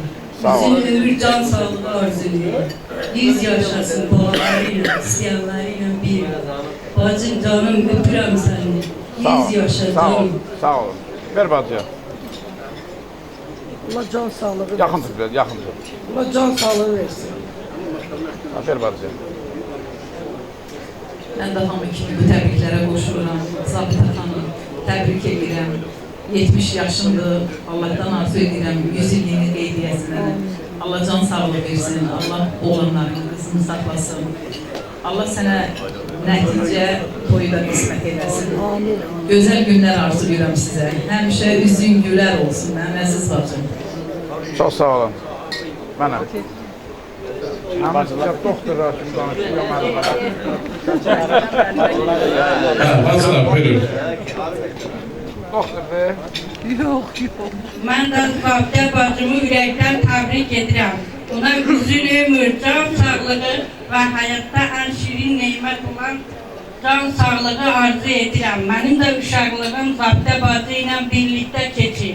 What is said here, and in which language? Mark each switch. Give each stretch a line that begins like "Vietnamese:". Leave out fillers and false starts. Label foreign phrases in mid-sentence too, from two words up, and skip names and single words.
Turkish: Bizim ömür can sağlığı arzuluyor. 100 yaşasın babalarıyla, isteyenleriyle bir.
Azerbaijani: Bacım canım öpürüm seni. 100 yaşa Sağ ol. canım. Sağ olun. Ver bacıya. Allah can sağlığı versin.
Turkish: Yakın tut biraz, yakın tut. Allah can sağlığı versin. Ha, ver bacıya.
Azerbaijani: Mən də hamı kimi bu təbriklərə qoşuluram. Zabitə xanım, təbrik edirəm. 70 yaşındır. Allahdan arzu edirəm 100 illiyini qeyd edəsinə. Allah can sağlığı versin. Allah oğlanların qızını saxlasın. Allah sənə nəticə toyu da qismət edəsin. Gözəl günlər arzulayıram sizə. Həmişə üzün gülər olsun mənim əziz bacım.
Turkish: Çok sağ olun. Benim. Bacılar doktorlar şimdi danışıyor. Ha, bazılar, buyurun. Doktor be.
Azerbaijani: Mən də Zabitə bacımı ürəkdən təbrik edirəm. Ona uzun ömür, can sağlığı və həyatda ən şirin neymət olan can sağlığı arzu edirəm. Mənim də uşaqlığım Zabitə bacı ilə birlikdə keçir.